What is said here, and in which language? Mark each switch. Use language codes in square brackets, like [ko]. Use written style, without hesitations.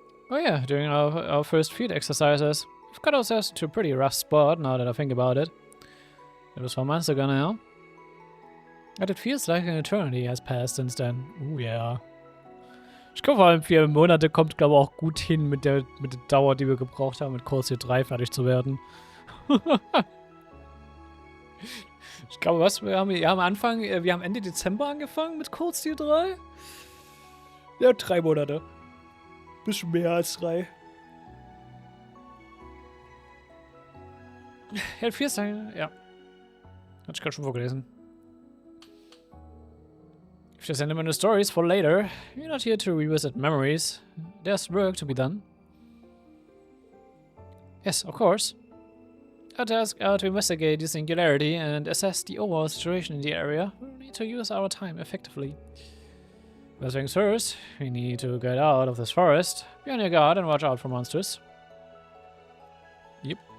[en] Oh yeah, during our first field exercises. We've got ourselves to a pretty rough spot now that I think about it. It was 4 months ago now. But it feels like an eternity has passed since then. Oh yeah. [de] Ich glaube vor allem 4 Monate kommt glaube ich auch gut hin mit der Dauer, die wir gebraucht haben, mit Cold Steel 3 fertig zu werden. Ich glaube, wir haben Ende Dezember angefangen mit Cold Steel 3. Ja, 3 Monate. Bisschen mehr als 3. Ja, 4 sein, ja. Hatte ich gerade schon vorgelesen. [en] If there's any stories for later, you're not here to revisit memories. There's work to be done. Yes, of course. Our task are to investigate the singularity and assess the overall situation in the area. We need to use our time effectively. First things first, we need to get out of this forest, be on your guard and watch out for monsters. Yep.